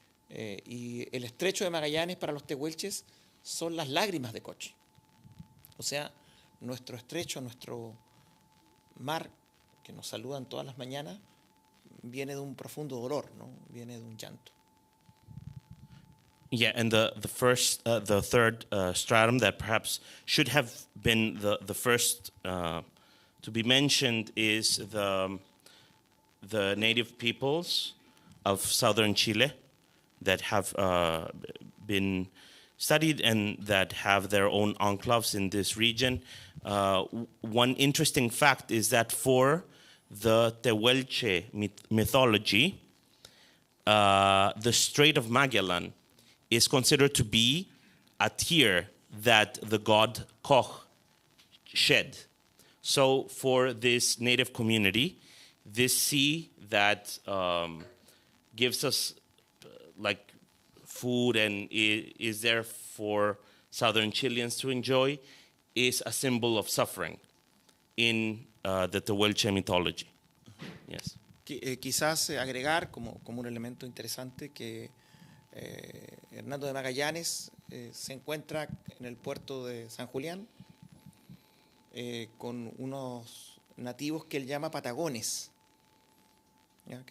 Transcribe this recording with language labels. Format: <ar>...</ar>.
<es>Y el estrecho de Magallanes para los tehuelches son las lágrimas de Coch. O sea, nuestro estrecho, nuestro mar, que nos saludan todas las mañanas, viene de un profundo dolor, ¿no? Viene de un llanto.</es> <en>Yeah, and the third stratum that perhaps should have been the first to be mentioned is the native peoples of southern Chile that have been studied and that have their own enclaves in this region. One interesting fact is that for the Tehuelche mythology, the Strait of Magellan is considered to be a tear that the god Koch shed. So for this native community, this sea that gives us like food and is there for southern Chileans to enjoy is a symbol of suffering in the Tehuelche mythology. Yes.</en> <es>Quizás agregar como un elemento interesante que Hernando de Magallanes se encuentra en el puerto de San Julián con unos nativos que él llama patagones, ¿ya?</es>